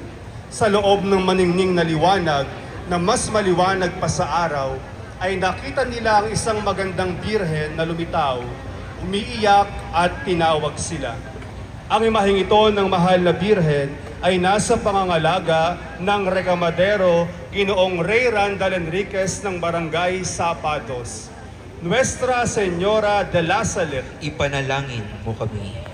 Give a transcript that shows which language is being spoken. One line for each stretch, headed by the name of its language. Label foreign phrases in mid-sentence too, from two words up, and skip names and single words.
Filipino: Sa loob ng maningning na liwanag na mas maliwanag pa sa araw, ay nakita nila ang isang magandang birhen na lumitaw, umiiyak at tinawag sila. Ang imaheng ito ng mahal na birhen ay nasa pangangalaga ng rekamadero Ginoong Ray Randall Enriquez ng Barangay Sapados.
Spanish: Nuestra Señora de la Salette.
Filipino: Ipanalangin mo kami.